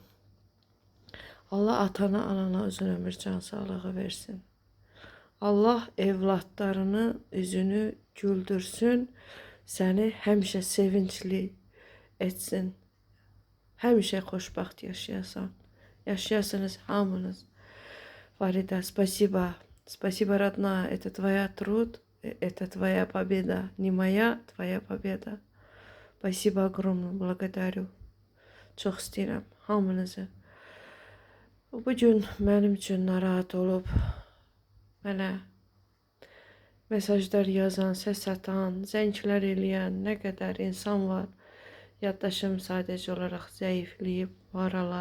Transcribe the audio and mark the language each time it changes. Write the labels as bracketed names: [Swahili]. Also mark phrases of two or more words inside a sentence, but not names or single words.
[Azerbaijani] Allah atana, anana uzun ömür, can sağlığı versin. Allah evlatlarını, üzünü güldürsün, səni həmişə sevincli etsin. Həmişə xoşbaxt yaşayasan. Yaşayasınız hamınız. [Russian] Фарида, спасибо. Спасибо, родная. Это твоя труд, это твоя победа. Не моя, твоя победа. Спасибо огромное, благодарю. [Azerbaijani] Çox istəyirəm hamınızı. Bu gün mənim üçün narahat olub, mənə mesajlar yazan, səs atan, zənglər eləyən nə qədər insan var. Yaddaşım sadəcə olaraq zəifləyib bu aralar.